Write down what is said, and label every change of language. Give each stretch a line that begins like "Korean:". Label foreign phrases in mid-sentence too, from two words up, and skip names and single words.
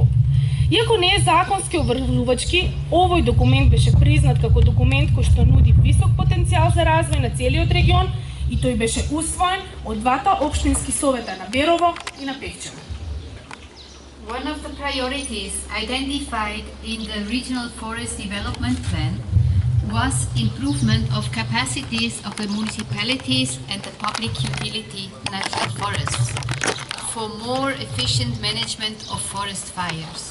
Macedonian: Иако не е законски обврзувачки, овој документ беше признат како документ кој што нуди висок потенцијал за развој на целиот регион и тој беше усвоен од двата општински совета на Берово и на Пекчево.
English: One of the priorities identified in the Regional Forest Development Plan was improvement of capacities of the municipalities and the public utility national forests for more efficient management of forest fires.